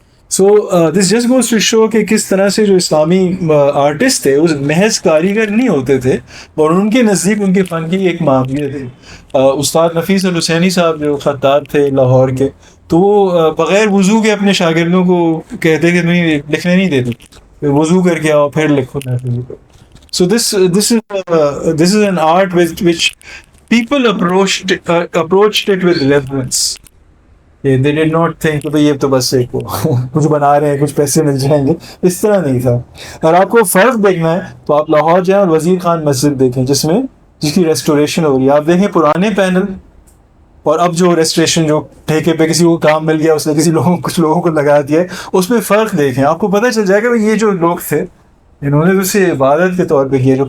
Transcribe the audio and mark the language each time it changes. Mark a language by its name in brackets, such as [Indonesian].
[English] so this just goes to show [Urdu] کہ کس طرح سے جو اسلامی آرٹسٹ تھے اس محض کاریگر نہیں ہوتے تھے, اور ان کے نزدیک ان کے فن کی ایک معیت تھی. استاد نفیس الحسینی صاحب جو خطاط تھے لاہور کے, تو وہ بغیر وضو کے اپنے شاگردوں کو کہتے کہ نہیں لکھنے نہیں دیتے, وضو کر کے آؤ پھر لکھو. [English] So this is an art which people approached it with reverence. They did not think [Urdu] کہ یہ تو بس ایک کچھ بنا رہے ہیں, کچھ پیسے مل جائیں گے, اس طرح نہیں تھا. اور آپ کو فرق دیکھنا ہے تو آپ لاہور جائیں اور وزیر خان مسجد دیکھیں جس کی ریسٹوریشن ہو رہی ہے. آپ دیکھیں پرانے پینل اور اب جو ریسٹوریشن جو ٹھیکے پہ کسی کو کام مل گیا, اس نے کچھ لوگوں کو لگا دیا ہے, اس میں فرق دیکھیں, آپ کو پتہ چل جائے گا یہ جو لوگ تھے انہوں نے تو اسے عبادت کے طور پہ کیا.